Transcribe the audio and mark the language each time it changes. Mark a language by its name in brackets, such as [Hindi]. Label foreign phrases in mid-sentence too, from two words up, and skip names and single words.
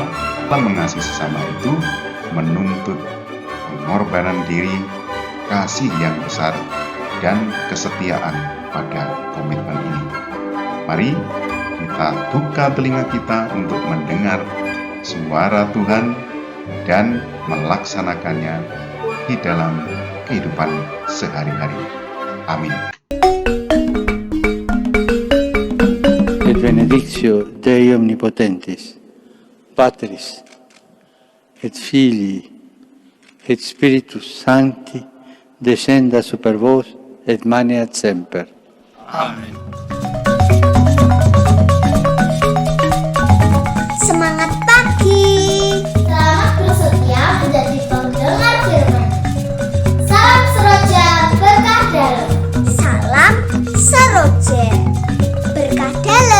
[Indonesian] Dalam mengasihi sesama itu menuntut pengorbanan diri, kasih yang besar, dan kesetiaan pada komitmen ini. Mari kita buka telinga kita untuk mendengar suara Tuhan dan melaksanakannya di dalam kehidupan sehari-hari. Amin. [Latin] Et benedictio Dei Omnipotentis, Patris, et Filii, et Spiritus Sancti, descenda super vos et maneat semper. [Indonesian] Amen. Semangat pagi. Selamat bersedia menjadi pendengar firman. Salam Seroja berkah dalam. Salam Seroja berkah dalam.